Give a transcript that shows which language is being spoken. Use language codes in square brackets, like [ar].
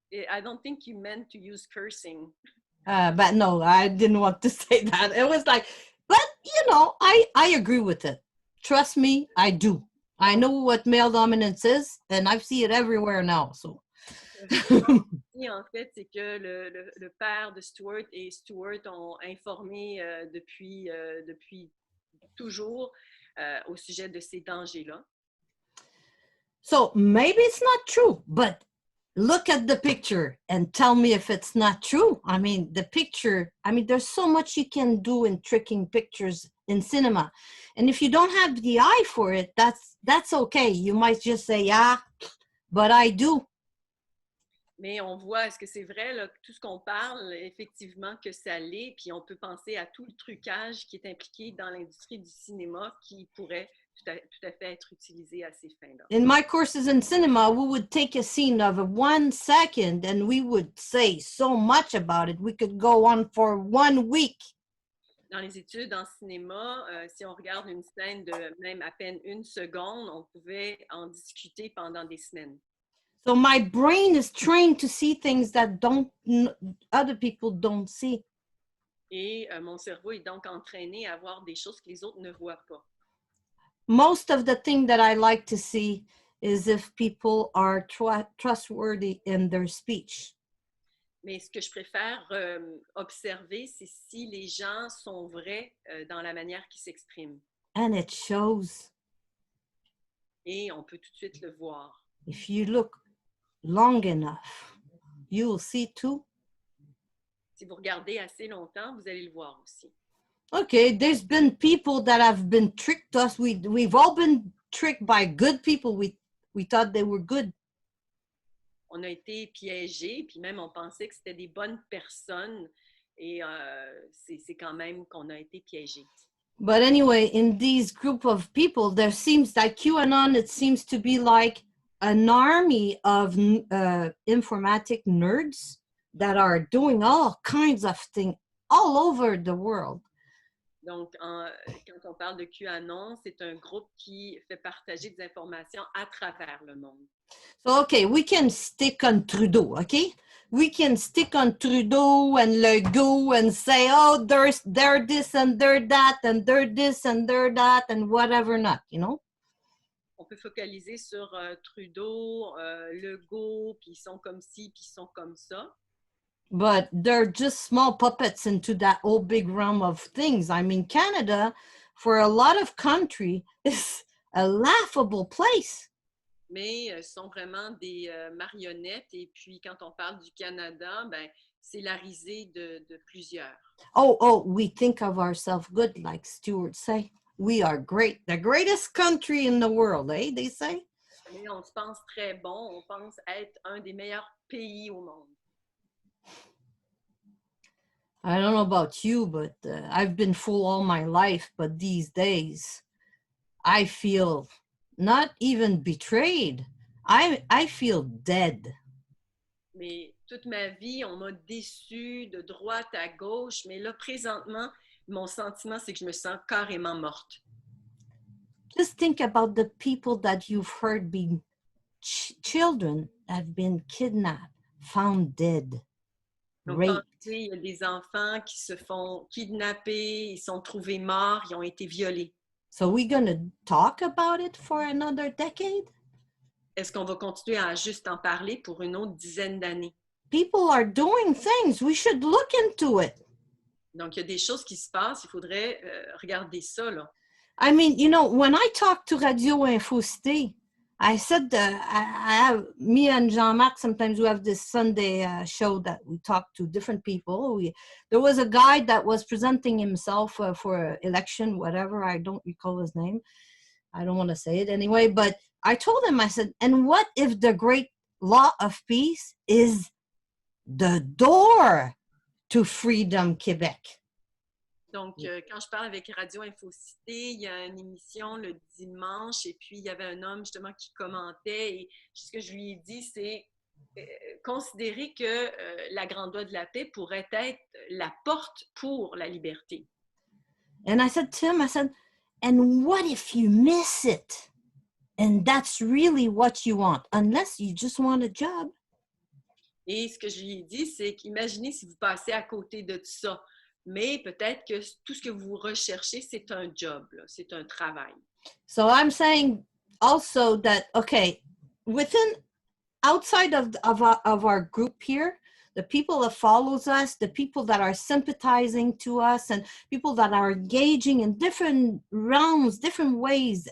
[en] I don't think you meant to use cursing. But no, I didn't want to say that. It was like, but I agree with it. Trust me, I do. I know what male dominance is, and I see it everywhere now. So. [fr] En fait, c'est que le père de Stuart et Stuart ont informé depuis toujours au sujet de ces dangers-là. [en] So maybe it's not true, but look at the picture and tell me if it's not true. I mean, the picture, I mean, there's so much you can do in tricking pictures in cinema. And if you don't have the eye for it, that's okay. You might just say, yeah, but I do. [fr] Mais on voit, est-ce que c'est vrai, là, tout ce qu'on parle, effectivement, que ça l'est, puis on peut penser à tout le trucage qui est impliqué dans l'industrie du cinéma qui pourrait tout à fait être utilisé à ces fins-là. [en] In my courses in cinema, we would take a scene of 1 second and we would say so much about it. We could go on for 1 week. [fr] Dans les études en cinéma, si on regarde une scène de même à peine 1 seconde, on pouvait en discuter pendant des semaines. [en] So my brain is trained to see things that other people don't see. [fr] Et mon cerveau est donc entraîné à voir des choses que les autres ne voient pas. [en] Most of the thing that I like to see is if people are trustworthy in their speech. [fr] Mais ce que je préfère observer, c'est si les gens sont vrais dans la manière qu'ils s'expriment. [en] And it shows. [fr] Et on peut tout de suite le voir. [en] If you look long enough, you will see too. [fr] Si vous regardez assez longtemps, vous allez le voir aussi. [en] Okay, there's been people that have been tricked us. We've all been tricked by good people. We thought they were good. [fr] On a été piégés, puis même on pensait que c'était des bonnes personnes, et c'est quand même qu'on a été piégés. [en] But anyway, in these group of people, there seems like QAnon, it seems to be like an army of informatic nerds that are doing all kinds of things all over the world. [fr] Donc, quand on parle de QAnon, c'est un groupe qui fait partager des informations à travers le monde. [en] So, okay, we can stick on Trudeau, okay? We can stick on Trudeau and Legault and say, oh, they're this and they're that and they're this and they're that and whatever not, you know? [fr] On peut focaliser sur Trudeau, Legault, puis ils sont comme ci, puis ils sont comme ça. [en] But they're just small puppets into that whole big realm of things. I mean, Canada, for a lot of country, is a laughable place. [fr] Mais sont vraiment des marionnettes. Et puis, quand on parle du Canada, ben, c'est la risée de plusieurs. [en] Oh, we think of ourselves good, like Stuart say. We are great. The greatest country in the world, eh, they say? [fr] Mais on se pense très bon. On pense être un des meilleurs pays au monde. [en] I don't know about you, but I've been fooled all my life. But these days, I feel not even betrayed. I feel dead. [fr] Mais toute ma vie, on m'a déçu de droite à gauche. Mais là, présentement, mon sentiment, c'est que je me sens carrément morte. [en] Just think about the people that you've heard being children that have been kidnapped, found dead. [fr] Donc, pensez, il y a des enfants qui se font kidnapper, ils sont trouvés morts, ils ont été violés. [en] So we're going to talk about it for another decade? [fr] Est-ce qu'on va continuer à juste en parler pour une autre dizaine d'années? [en] People are doing things. We should look into it. [fr] Donc, il y a des choses qui se passent, il faudrait regarder ça, là. [en] I mean, you know, when I talk to Radio Info Cité, I said me and Jean-Marc, sometimes we have this Sunday show that we talk to different people. There was a guy that was presenting himself for election, whatever. I don't recall his name. I don't want to say it anyway. But I told him, I said, and what if the great law of peace is the door to freedom, Quebec? [fr] Donc, quand je parle avec Radio Info Cité, il y a une émission le dimanche et puis il y avait un homme justement qui commentait et ce que je lui ai dit, c'est considérer que la Grande Loi de la paix pourrait être la porte pour la liberté. [en] And I said to him, I said, and what if you miss it? And that's really what you want, unless you just want a job. [fr] Et ce que je lui ai dit, c'est qu'imaginez si vous passez à côté de tout ça. Mais peut-être que tout ce que vous recherchez, c'est un job, là, c'est un travail. [en] So I'm saying also that, okay, outside of our group here, the people that follows us, the people that are sympathizing to us, and people that are engaging in different realms, different ways.